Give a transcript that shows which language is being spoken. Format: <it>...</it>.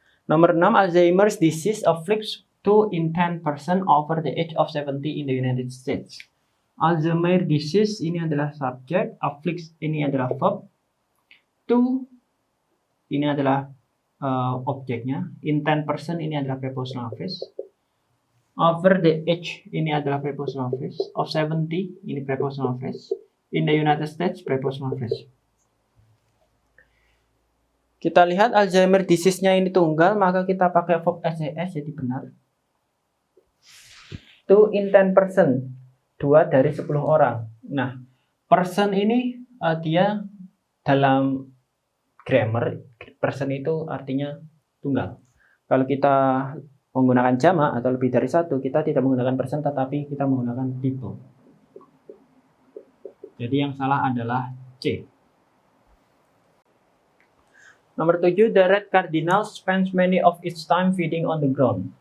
<en>Nomor 6, Alzheimer's disease afflicts 2 in 10 person over the age of 70 in the United States. Alzheimer's disease</en> <id>ini adalah subjek,</id> <en>afflicts ini adalah verb, 2 ini adalah objeknya, in 10 person ini adalah prepositional phrase, over the age ini adalah prepositional phrase, of 70 ini prepositional phrase, in the United States prepositional phrase.</en> <id>Kita lihat Alzheimer's disease-nya ini tunggal, maka kita pakai verb SES, jadi benar. 2 in 10 person, 2 dari 10 orang. Nah, person ini dia dalam grammar, person itu artinya tunggal. Kalau kita menggunakan jamak atau lebih dari satu, kita tidak menggunakan person tetapi kita menggunakan people. Jadi yang salah adalah C.</id> <en>Nomor 7, the red cardinal spends many of its time feeding on the ground.</en>